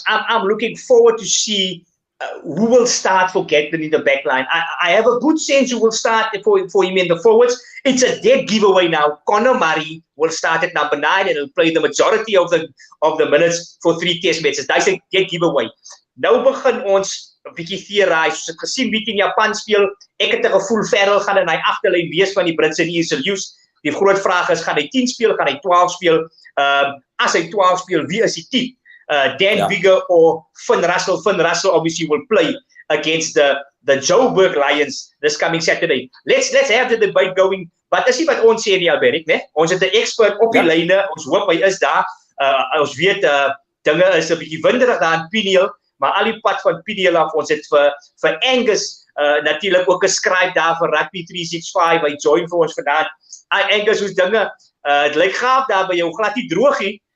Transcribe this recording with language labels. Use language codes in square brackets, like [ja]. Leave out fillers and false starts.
[en] I'm looking forward to see who will start for Gatland in the back line. I have a good sense who will start for him in the forwards. It's a dead giveaway now. Conor Murray will start at number 9 and he'll play the majority of the minutes for 3 test matches. That's a dead giveaway. [af] Nou begin ons 'n bietjie theorize. Soos ek gesien wie in Japan speel, ek het 'n gevoel Farrell gaan in hy agterlyn wees van die Britse en Ierse leeu's. Die groot vraag is, gaan hy 10 speel, gaan hy 12 speel? As hy 12 speel, wie is die 10? [en] Dan Biggar or Finn Russell? Finn Russell obviously will play against the Joburg Lions this coming Saturday. Let's have the debate going. [af] But as jy wat ons sê nie Alberik, né? Ons het 'n expert op die lyne. Ons hoop hy is daar. Ons weet dinge is 'n bietjie winderig daar in Peniel, maar al die pad van Peniel af, ons het vir Angus natuurlik ook 'n skryf daar vir Rugby 365. Hy join vir ons vandaan. Angus, hoe dinge? Het lyk gaaf daar by jou, glad nie droog nie.